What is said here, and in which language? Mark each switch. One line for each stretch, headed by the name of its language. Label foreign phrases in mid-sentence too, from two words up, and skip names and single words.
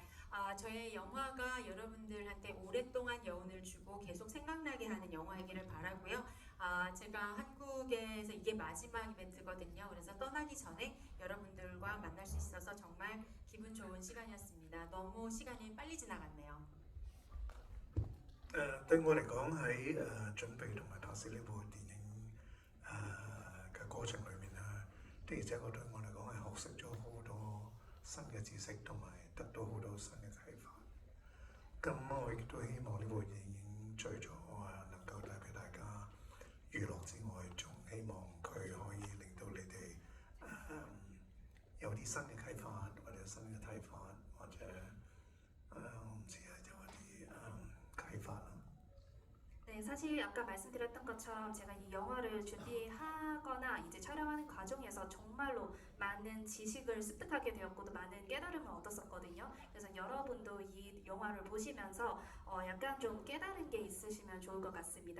Korean: 저의 영화가 여러분들한테 오랫동안 여운을 주고 계속 생각나게 하는 영화이기를 바라고요. 제가 한국에서 이게 마지막 이벤트거든요. 그래서 떠나기 전에 여러분들과 만날 수 있어서 정말 기분 좋은 시간이었습니다. 너무 시간이 빨리 지나갔네요.
Cantonese: 對我嚟講喺準備同埋拍攝呢部電影嘅過程裏面的而且確對我嚟講係學識咗好多新嘅知識，同埋得到好多新嘅啟發。咁我亦都希望呢部電影除咗能夠帶俾大家娛樂之外，仲希望佢可以令到你哋有啲新嘅啟發，或者新嘅睇法，或者我唔知有啲啟發啦。
Korean: 네, 사실 아까 말씀드렸던 것처럼 제가 이 영화를 준비하거나 이제 촬영하는 과정에서 정말로 많은 지식을 습득하게 되었고 또 많은 깨달음을 얻었었거든요. 그래서 여러분도 이 영화를 보시면서 약간 좀 깨달은 게 있으시면 좋을 것 같습니다.